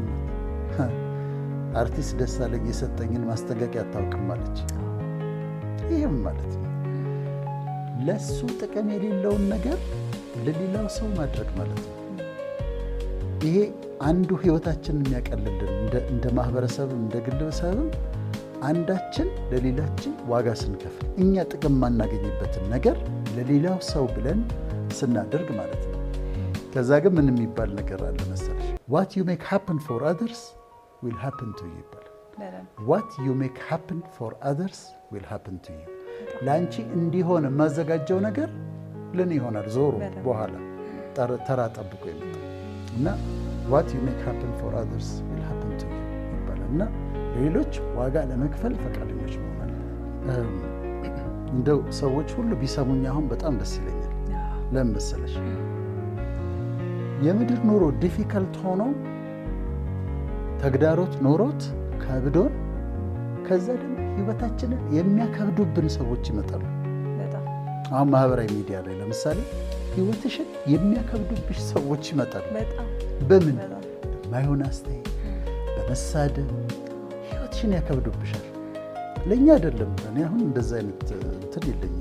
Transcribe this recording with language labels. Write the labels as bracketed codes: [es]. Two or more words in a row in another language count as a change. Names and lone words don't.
[am] ነው። አርቲስት ደሳለኝ የሰጠኝን ማስጠንቀቂያ አታውቅም አለች። ይህም ማለት ነው ለሱ ጥቅም የሌለውን ነገር ለሌላው ሰው ማድረግ ማለት ነው። ይሄ አንዱ ህይወታችንን የሚያቀልልን እንደ ማህበረሰብም እንደ ግለሰብም አንዳችን ለሌላችን ዋጋ ስንከፍል እኛ ጥቅም ማናገኝበትን ነገር ለሌላው ሰው ብለን ስናደርግ ማለት ነው። ከዛ ግን ምን የሚባል ነገር አለ መሰለሽ? [en] what you make happen for others will happen to you [am] ይባላል። [en] what you make happen for others will happen to you። [am] ለአንቺ እንዲሆን የማዘጋጀው ነገር ለእኔ ይሆናል ዞሮ በኋላ ተራ ጠብቆ ይመጣል እና [en] what you make happen for others will happen to you [am] ይባላል እና ሌሎች ዋጋ ለመክፈል ፈቃደኞች መሆናል። እንደው ሰዎች ሁሉ ቢሰሙኝ አሁን በጣም ደስ ይለኛል። ለምን መሰለሽ? የምድር ኑሮ ዲፊካልት ሆኖ ተግዳሮት ኖሮት ከብዶን ከዛ ደግሞ ህይወታችንን የሚያከብዱብን ሰዎች ይመጣሉ። አሁን ማህበራዊ ሚዲያ ላይ ለምሳሌ ህይወትሽን የሚያከብዱብሽ ሰዎች ይመጣሉ። በምን በማይሆን አስተያየት፣ በመሳደብ ህይወትሽን ያከብዱብሻል። ለእኛ አይደለም። እኔ አሁን እንደዛ አይነት እንትን የለኝም።